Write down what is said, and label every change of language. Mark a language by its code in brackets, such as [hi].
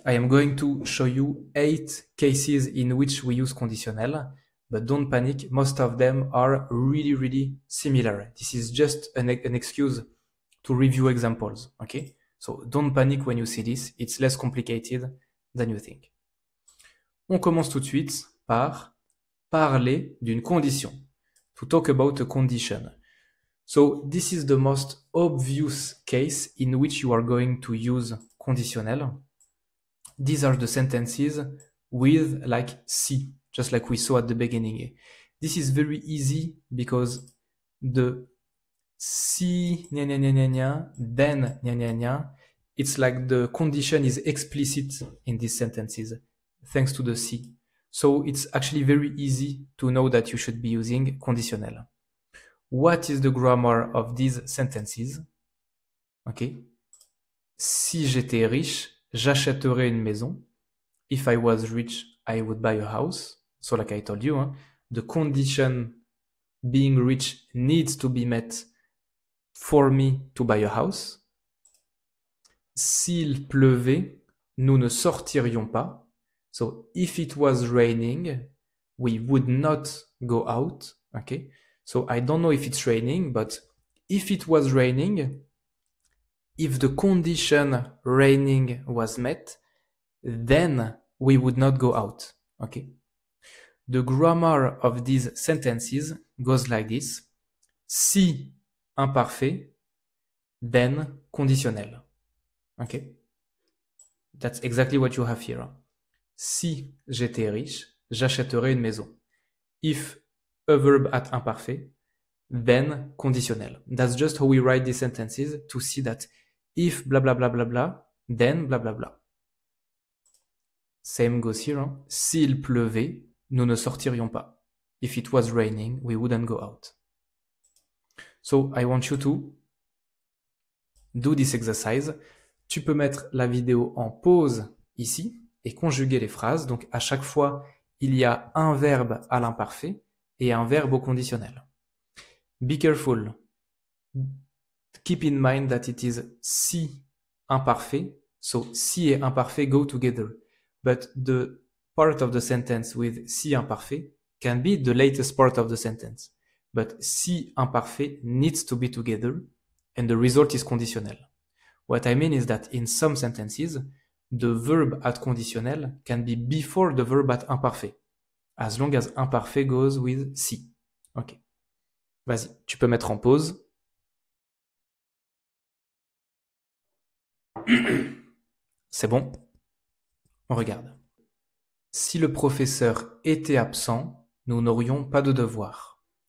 [en] I am going to show you 8 cases in which we use conditionnel, but don't panic. Most of them are really, really similar. This is just an excuse to review examples, okay? So don't panic when you see this. It's less complicated than you think. [fr] On commence tout de suite par parler d'une condition. [en] To talk about a condition. So this is the most obvious case in which you are going to use conditionnel. These are the sentences with like si, just like we saw at the beginning. This is very easy because the si, nya, nya, nya, nya, nya, then, nya, nya, nya, it's like the condition is explicit in these sentences, thanks to the si. So it's actually very easy to know that you should be using conditionnel. What is the grammar of these sentences? Okay. [fr] Si j'étais riche, j'achèterais une maison. [en] If I was rich, I would buy a house. So like I told you, the condition being rich needs to be met for me to buy a house. [fr] S'il pleuvait, nous ne sortirions pas. [en] So if it was raining, we would not go out. Okay. So I don't know if it's raining, but if it was raining, if the condition raining was met, then we would not go out. Okay. The grammar of these sentences goes like this. Si imparfait, then conditionnel. Okay. That's exactly what you have here. [fr] Si j'étais riche, j'achèterais une maison. [en] If a verb at imparfait, then conditionnel. That's just how we write these sentences to see that if blah blah blah blah blah, then blah blah blah. Same goes here. Hein? [fr] S'il pleuvait, nous ne sortirions pas. [en] If it was raining, we wouldn't go out. So I want you to do this exercise. [fr] Tu peux mettre la vidéo en pause ici et conjuguer les phrases. Donc à chaque fois, il y a un verbe à l'imparfait et un verbe au conditionnel. [en] Be careful. Keep in mind that it is si imparfait. So si et imparfait go together. But the part of the sentence with si imparfait can be the latest part of the sentence. But si imparfait needs to be together and the result is conditionnel. What I mean is that in some sentences, the verb at conditionnel can be before the verb at imparfait, as long as imparfait goes with si. Ok. [fr] Vas-y, tu peux mettre en pause. C'est bon? On regarde. Si le professeur était absent, nous n'aurions pas de devoirs.